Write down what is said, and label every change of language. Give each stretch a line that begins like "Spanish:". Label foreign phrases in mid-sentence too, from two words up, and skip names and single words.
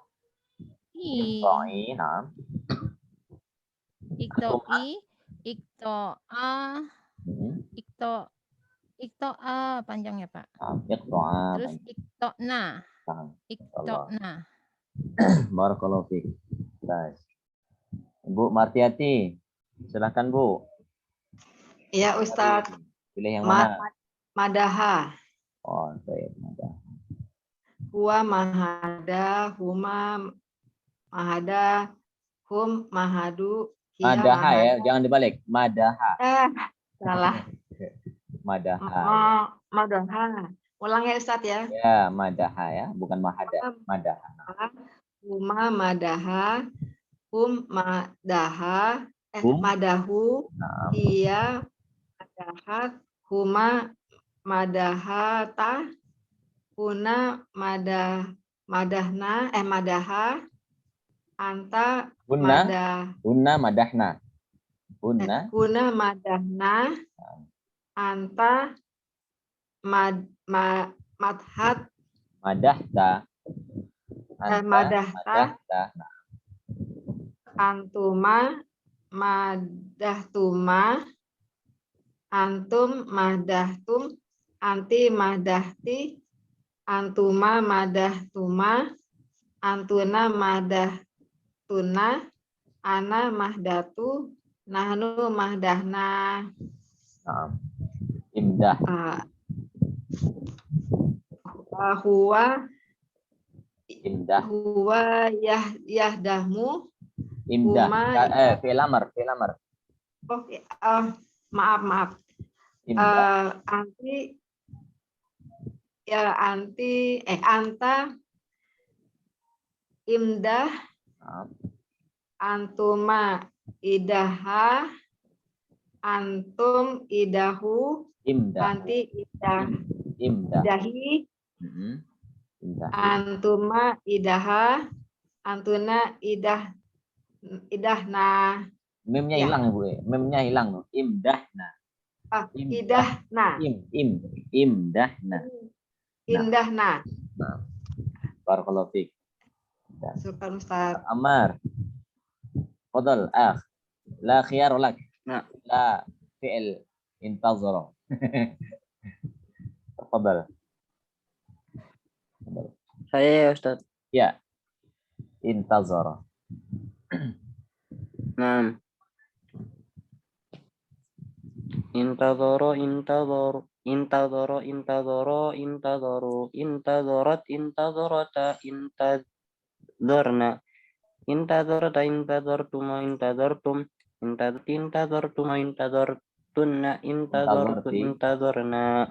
Arabic: ikto'i, اقطعي. Nah. اقطعي اقطعا, Hmm.
Indonesian: ikto'a panjangnya, Pak.
Arabic: Iqta'a.
Indonesian: Terus iktona, Nah.
Arabic: iktona. بارك الله فيك.
Indonesian: Baik. Bu Martiati, silakan Bu. Iya Ustadz. Pilih yang mana?
Arabic: Madaha.
Indonesian: Oh, baik.
Arabic: Madah. هو مهد هما مهدا هم مهدوا هي Madaha ya, mahada.
Indonesian: jangan dibalik. Madaha. Salah.
Arabic: Madaha. Madaha.
Indonesian: Ulang ya Ustadz ya. Ya, madaha ya, bukan mahada.
Arabic: Madaha. هما مدحا هم مدحا مدحوا,
Indonesian: Nah.
Arabic: هي مدحت هما مدحتا هن مدحن مدح أنت هن مدحن. هن مدحن أنت مدحت, مدحت أنت madahta,
Indonesian: Nah.
Arabic: أنتما مدحتما أنتم مدحتم أنتِ مدحتِ أنتما مدحتما أنتن مدحتن أنا مهدت نحن مهدحنا.
Indonesian: Nah.
Arabic: Imdah. Huwa Imdah. yahdahmu. Imdah. Huma فعل أمر.
Indonesian: maaf.
Arabic: Imdah. أنت امدح أنتما إدحا أنتم إدحوا, Imdah. anti Imdah. idahi, Imdah. أنتما إدحا أنتن إدحن.
Indonesian: Memnya Ya. hilang Bu. Memnya hilang loh. Imdahna.
Arabic: Idahna. Imdahna. Indahna.
Indonesian: Nah.
Arabic: بارك الله فيك.
Indonesian: Syukur Ustaz.
Arabic: عمار تفضل أخ لا خيار لك.
Indonesian: Nah.
Arabic: لا فعل انتظر تفضل.
Indonesian: Saya ya Ustaz.
Arabic: Ya. Intazara.
Indonesian: Nah.
Arabic: انتظر انتظروا انتظرت انتظرتا انتظرن انتظرتا انتظرتما انتظرتم انتظرتما انتظرتن انتظرت انتظرنا.